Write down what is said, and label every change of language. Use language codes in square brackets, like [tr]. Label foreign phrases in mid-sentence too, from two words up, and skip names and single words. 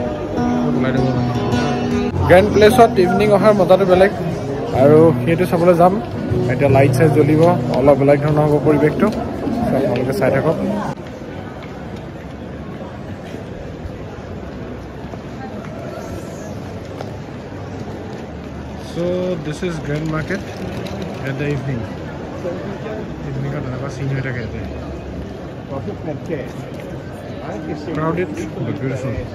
[as] গ্ৰেণ্ড প্লেছত ইভিনিং অহাৰ মজাটো বেলেগ আৰু সেইটো চাবলৈ যাম এতিয়া লাইট চাইট জ্বলিব অলপ বেলেগ ধৰণৰ হ'ব পৰিৱেশটো আপোনালোকে চাই থাকক [en] So this is Grand Market at the evening at the scene [as] হৈ থাকে [en] crowded but beautiful